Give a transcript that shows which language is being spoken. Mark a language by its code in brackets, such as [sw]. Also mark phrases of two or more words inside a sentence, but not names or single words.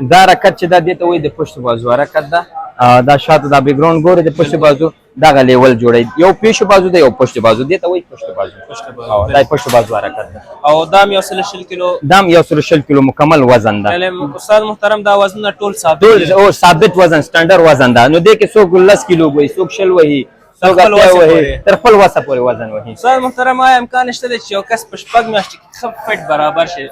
[ps] دا حرکت چې دا دې ته وایي د [fa] پشت بازو [ps] حرکت ده. دا شاته دا بیکګراوند ګوري د [fa] پشت بازو [ps] دغه لیول جوړوي. یو [fa] پیشو بازو [ps] ده یو [fa] پشت بازو، [ps] دې ته وایي [fa] پشت بازو. [ps] دا [fa] پشت بازو [ps] حرکت ده او دا هم 120 کیلو. دا هم 120 کیلو مکمل وزن ده. یعنې استاد محترم دا وزنونه ټول ثابت ټول او ثابت وزن سټنډرډ وزن ده. نو دې کې څوک 10 کیلو وایي، څوک 20 وایي، څوک 80 وایي، تر خپل وسه پورې وزن وایي. استاد محترم آیا امکان شته دی چې یو کس په 6 میاشتې کې ښه فټ برابر شي